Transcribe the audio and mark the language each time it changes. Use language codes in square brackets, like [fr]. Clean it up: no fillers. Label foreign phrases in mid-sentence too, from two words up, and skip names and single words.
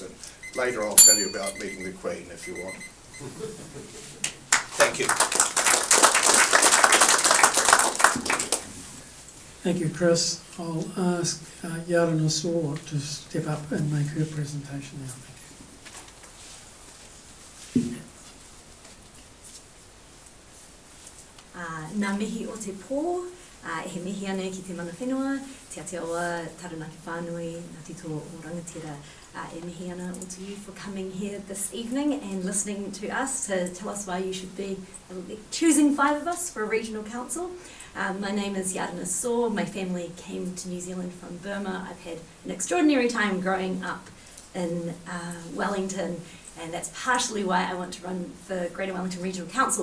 [en] And later I'll tell you about meeting the Queen if you want. Thank you. Thank you, Chris. I'll ask Yarana Saw to step up and make her presentation now. [mi] Nā mihi o te pō, he mihi ane ki te mana whenua, te Aotearoa, Taranaki Whānui, Ngā Tito o Rangatira, e mihi ana [en] all to you for coming here this evening and listening to us to tell us why you should be choosing 5 of us for a regional council. My name is Yarana Saw. My family came to New Zealand from Burma. I've had an extraordinary time growing up in Wellington, and that's partially why I want to run for Greater Wellington Regional Council.